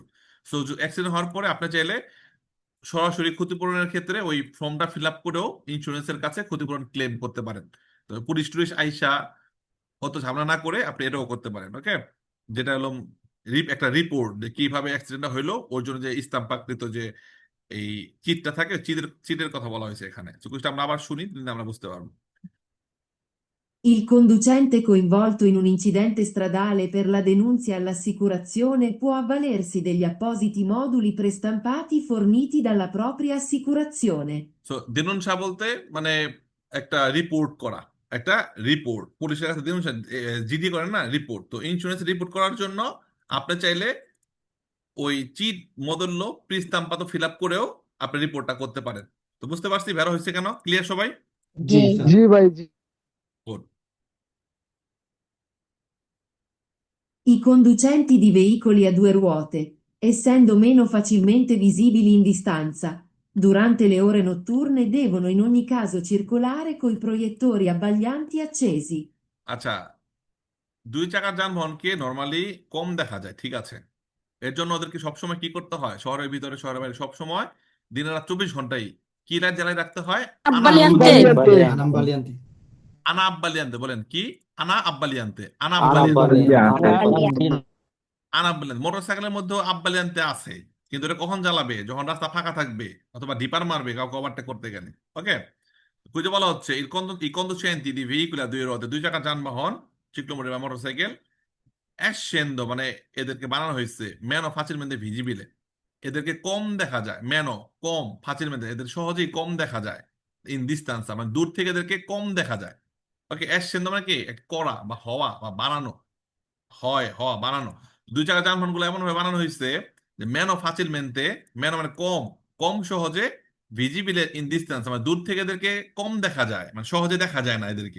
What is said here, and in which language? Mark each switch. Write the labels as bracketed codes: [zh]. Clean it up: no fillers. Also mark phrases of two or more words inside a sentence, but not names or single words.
[bn] সো অ্যাক্সিডেন্ট হওয়ার পরে আপনি চাইলে সরাসরি ক্ষতিপূরণের ক্ষেত্রে ওই ফর্মটা ফিল আপ করেও ইন্স্যুরেন্সের কাছে ক্ষতিপূরণ ক্লেম করতে পারেন। তো পুলিশ টুলিশ আইসা অত ঝামেলা না করে আপনি এটাও করতে পারেন। ওকে, যেটা হলো একটা রিপোর্ট যে কিভাবে অ্যাক্সিডেন্টটা হইলো, ওর জন্য যে স্টাম্পাকৃত যে এই চিটটা থাকে, চিটের কথা বলা হয়েছে এখানে। চুকুশটা আমরা আবার শুনি, তাহলে আমরা বুঝতে পারবো। [it] Il conducente coinvolto in un incidente stradale per la denunzia all'assicurazione può avvalersi degli appositi moduli prestampati forniti dalla propria assicurazione. [bn] সো দেনুনসা বলতে মানে একটা রিপোর্ট করা, একটা রিপোর্ট পুলিশের কাছে দেনুনসা, জিডি করেন না, রিপোর্ট। তো ইন্স্যুরেন্স রিপোর্ট করার জন্য আপনি চাইলে ওই চিট মদল্য প্রিস্তাম্পাত ফিল আপ করেও আপনি রিপোর্টটা করতে পারেন। তো বুঝতে পারছি ভেড়া হয়েছে কেন, ক্লিয়ার সবাই? জি স্যার। জি ভাই, জি। Good. [it] I conducenti di veicoli a due ruote, essendo meno facilmente visibili in distanza, durante le ore notturne devono in ogni caso circolare coi proiettori abbaglianti accesi. [bn] আচ্ছা, 2 চাকার যানবাহনকে নর্মালি কম দেখা যায়, ঠিক আছে, এর জন্য ওদেরকে সবসময় কি করতে হয়, শহরের ভিতরে শহরের বাইরে সবসময় দিনে রাত 24 ঘন্টাই কি লাইট জ্বালায় রাখতে হয়? আব্বালিয়ান্তে। আনাম বালিয়ান্তে। আনা আব্বালিয়ান্তে, বলেন কি? আনা আব্বালিয়ান্তে, আব্বালিয়ান্তে। আনা আব্বালিয়ান্তে। মোটরসাইকেলের মধ্যেও আব্বালিয়ান্তে আছে, কিন্তু এটা কখন জ্বালাবে? যখন রাস্তা ফাঁকা থাকবে অথবা ডিপার মারবে কাউকে ওভারটেক করতে গেলে। ওকে, খুঁজে বলা হচ্ছে [it] i conducenti di veicoli a due ruote, [bn] দুই চাকার যানবাহন, ciclomotori বা মোটরসাইকেল, scendo মানে এদেরকে বানানো হয়েছে [it] meno facilmente visibile, [bn] এদেরকে কম দেখা যায়, মেনো কম, facilmente এদের সহজেই কম দেখা যায়, [it] in distanza [bn] মানে দূর থেকে এদেরকে কম দেখা যায়। ওকে, scendo মানে কি একটা করা বা হওয়া বা বানানো, হওয়া বানানো। দুই চাকার যানবাহন গুলো এমন ভাবে বানানো হয়েছে যে [it] meno facilmente, [bn] মেনো মানে কম, কম সহজে, ভিজিবিলে ইন ডিস্টেন্স মানে দূর থেকে এদেরকে কম দেখা যায়, মানে সহজে দেখা যায় না এদেরকে।